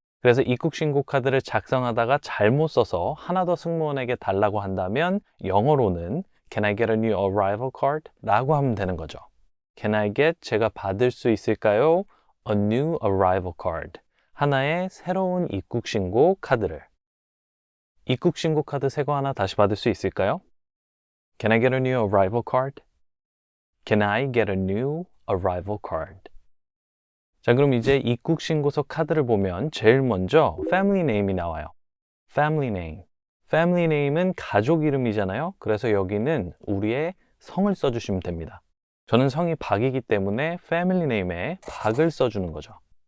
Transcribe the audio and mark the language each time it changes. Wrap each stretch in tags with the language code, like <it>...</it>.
<ko>그래서 입국 신고 카드를 작성하다가 잘못 써서 하나 더 승무원에게 달라고 한다면 영어로는</ko> <en>Can I get a new arrival card?</en> <ko>라고 하면 되는 거죠.</ko> <en>Can I get</en> <ko>제가 받을 수 있을까요?</ko> <en>A new arrival card.</en> <ko>하나의 새로운 입국 신고 카드를. 입국 신고 카드 새 거 하나 다시 받을 수 있을까요?</ko> <en>Can I get a new arrival card? Can I get a new arrival card?</en> <ko>자, 그럼 이제 입국 신고서 카드를 보면 제일 먼저 family name이 나와요. family name. family name은 가족 이름이잖아요. 그래서 여기는 우리의 성을 써주시면 됩니다. 저는 성이 박이기 때문에 family name에 박을 써주는 거죠.</ko>